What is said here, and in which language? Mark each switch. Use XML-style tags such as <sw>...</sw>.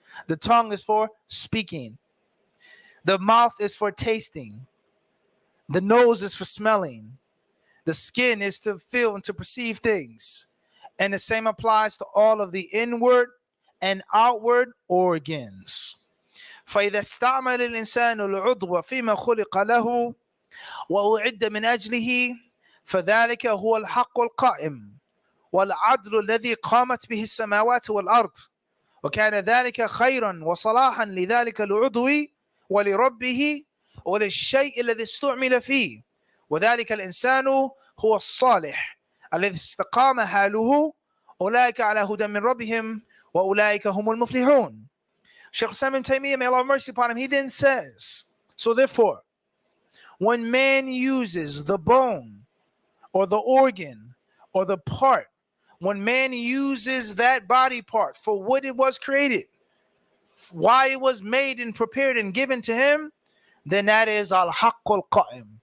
<en>The tongue is for speaking. The mouth is for tasting. The nose is for smelling. The skin is to feel and to perceive things. And the same applies to all of the inward and outward organs.</en> <ar>فإذا استعمل الإنسان العضو فيما خلق له وأعد من أجله فذلك هو الحق القائم والعدل الذي قامت به السماوات والأرض وكان ذلك خيرا وصلاحا لذلك العضو ولربه وللشيء الذي استعمل فيه وذلك الإنسان هو الصالح الذي استقام حاله أولئك على هدى من ربهم وأولئك هم المفلحون.</ar> <en>Shaykh Islam ibn Taymiyyah, may Allah have mercy upon him, he then says, so therefore, when man uses the bone or the organ or the part, when man uses that body part for what it was created, why it was made and prepared and given to him, then that is al-haqqul qa'im.</en>